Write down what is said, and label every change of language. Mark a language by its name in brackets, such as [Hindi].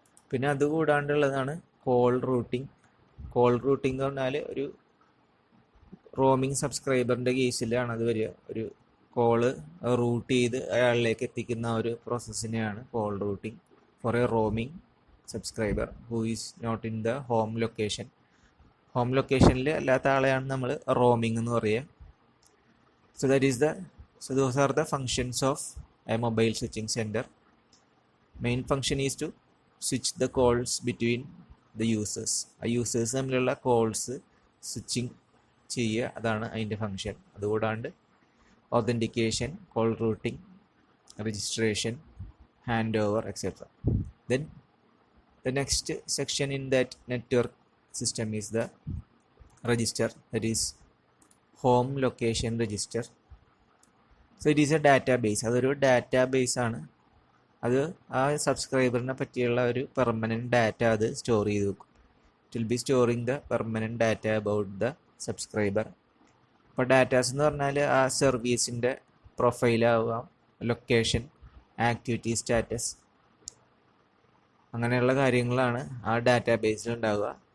[Malayalam] പിന്നെ അതുകൂടാണ്ടുള്ളതാണ് call routing. Call routing എന്ന് പറഞ്ഞാൽ ഒരു റോമിംഗ് സബ്സ്ക്രൈബറിൻ്റെ കേസിലാണ് അത് വരിക. ഒരു കോള് റൂട്ട് ചെയ്ത് അയാളിലേക്ക് എത്തിക്കുന്ന ഒരു പ്രോസസ്സിനെയാണ് call routing [English] For a roaming subscriber who is not in the home location. [Malayalam] Home ലൊക്കേഷനിൽ അല്ലാത്ത ആളെയാണ് നമ്മൾ റോമിംഗ് എന്ന് പറയുക. [English] So those are the functions of a mobile switching center. Main function is to switch the calls between the users. [Malayalam] ആ users തമ്മിലുള്ള calls switching ചെയ്യുക, അതാണ് അതിൻ്റെ function. അതുകൂടാണ്ട് authentication, call routing, registration, hand over etcetera. [English] Then the next section in that network system is the register, that is home location register. So it is a database. [Malayalam] അതൊരു database ആണ്. അത് ആ സബ്സ്ക്രൈബറിനെ പറ്റിയുള്ള ഒരു permanent data അത് store ചെയ്ത് വെക്കും. [English] It will be storing the permanent data about the subscriber. [Malayalam] അപ്പോൾ ഡാറ്റാസ് എന്ന് പറഞ്ഞാൽ ആ സർവീസിൻ്റെ പ്രൊഫൈലാവാം, ലൊക്കേഷൻ, ആക്ടിവിറ്റി സ്റ്റാറ്റസ്, അങ്ങനെയുള്ള കാര്യങ്ങളാണ് ആ ഡാറ്റാബേസിൽ ഉണ്ടാവുക.